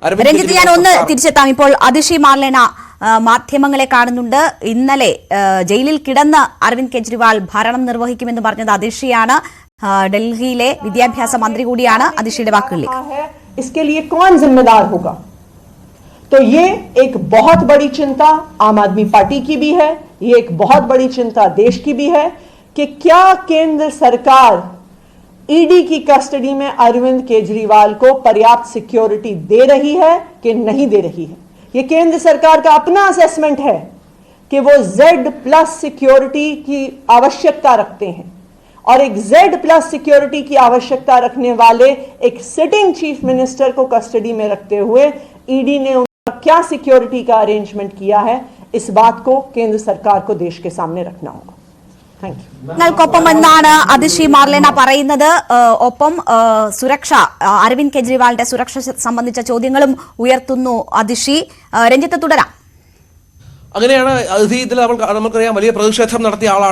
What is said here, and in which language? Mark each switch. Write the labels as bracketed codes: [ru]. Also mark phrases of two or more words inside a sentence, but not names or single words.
[ml] ഇപ്പോൾ അതിഷി മാർലേന മാധ്യമങ്ങളെ കാണുന്നുണ്ട്. ഇന്നലെ ജയിലിൽ കിടന്ന് അരവിന്ദ് കെജ്രിവാൾ ഭരണം നിർവഹിക്കുമെന്ന് പറഞ്ഞത് അതിഷിയാണ്. ഡൽഹിയിലെ വിദ്യാഭ്യാസ മന്ത്രി കൂടിയാണ്. അതിഷിയുടെ വാക്കുകളിലേക്ക്. [hi] तो ये एक बहुत बड़ी चिंता आम आदमी पार्टी की भी है, ये एक बहुत बड़ी चिंता देश की भी है कि क्या केंद्र सरकार ईडी की कस्टडी में अरविंद केजरीवाल को पर्याप्त सिक्योरिटी दे रही है कि नहीं दे रही है। ये केंद्र सरकार का अपना असेसमेंट है कि वो Z+ सिक्योरिटी की आवश्यकता रखते हैं और एक Z+ सिक्योरिटी की आवश्यकता रखने वाले एक [en] sitting chief minister [hi] को कस्टडी में रखते हुए ईडी ने उनका क्या सिक्योरिटी का अरेंजमेंट किया है, इस बात को केंद्र सरकार को देश के सामने रखना होगा. [ml] ൊപ്പമെന്നാണ് അതിഷി മാർലേന പറയുന്നത്. ഒപ്പം സുരക്ഷ, അരവിന്ദ് കെജ്രിവാളിന്റെ സുരക്ഷ സംബന്ധിച്ച ചോദ്യങ്ങളും ഉയർത്തുന്നു അതിഷി. രഞ്ജിത്ത്, തുടരാം. അങ്ങനെയാണ് ഇതിൽ നമുക്കറിയാം വലിയ പ്രതിഷേധം നടത്തിയ ആളാണ്.